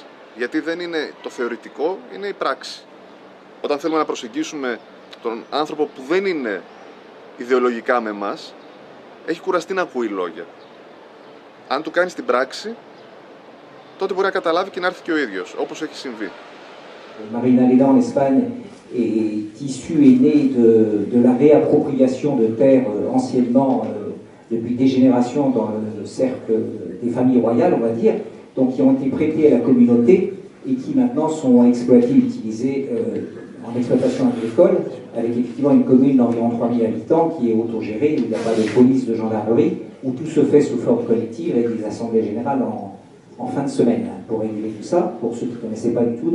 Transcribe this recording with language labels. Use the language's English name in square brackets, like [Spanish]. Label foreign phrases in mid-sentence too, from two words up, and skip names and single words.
[Greek] Γιατί δεν είναι το θεωρητικό, είναι η πράξη. Όταν θέλουμε να προσεγγίσουμε τον άνθρωπο που δεν είναι ιδεολογικά με εμάς, έχει κουραστεί να ακούει λόγια. Αν του κάνεις την πράξη, τότε μπορεί να καταλάβει και να έρθει και ο ίδιος, όπως έχει συμβεί. [French] Marina Leda en Espagne est issue et née de la réappropriation de terres anciennement depuis des générations dans le cercle des familles royales, on va dire, donc qui ont été prêtées à la communauté et qui maintenant sont exploitées, utilisées en exploitation agricole, avec effectivement une commune d'environ 3000 habitants qui est autogérée, où il n'y a pas de police, de gendarmerie, où tout se fait sous forme collective avec des assemblées générales en fin de semaine, pour réguler tout ça, pour ceux qui ne connaissaient pas du tout.